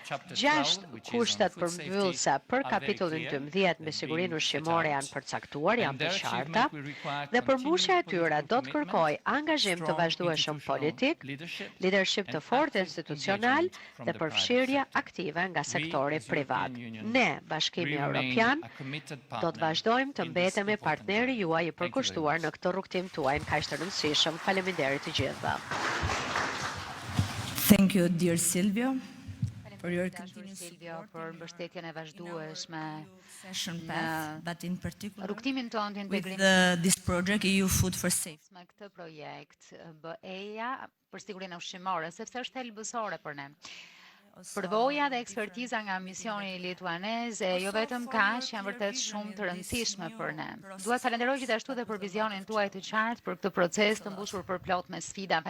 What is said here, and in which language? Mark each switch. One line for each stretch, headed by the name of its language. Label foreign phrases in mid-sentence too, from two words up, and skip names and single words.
Albanian: 6 kushtet përmbyllëse për kapitullin 12 me sigurinë ushqimore janë përcaktuar, janë të qarta, dhe përmbushja e tyre do të kërkojë angazhim të vazhdueshëm politik, leadership të fortë institucional dhe përfshirje aktive nga sektori privat. Ne, Bashkimi Evropian, do të vazhdojmë të mbetemi partneri juaj i përkushtuar në këtë rrugtim tuaj në kaq të rëndësishëm. Faleminderit të gjithëve.
English: Thank you, dear Silvio, for your
Albanian: Silvio, për mbështetjen e vazhdueshme
English: session path, but in particular
Albanian: rrugtimin tonë të
English: with
Albanian: integrimit
English: this project EU Food for Safety.
Albanian: me këtë projekt BE-ja për sigurinë ushqimore, sepse është thelbësore për ne. Përvoja dhe ekspertiza nga misioni lituanez jo vetëm kaq, janë vërtet shumë të rëndësishme për ne. Dua të falenderoj gjithashtu dhe për vizionin tuaj të qartë për këtë proces të mbushur për plot me sfida.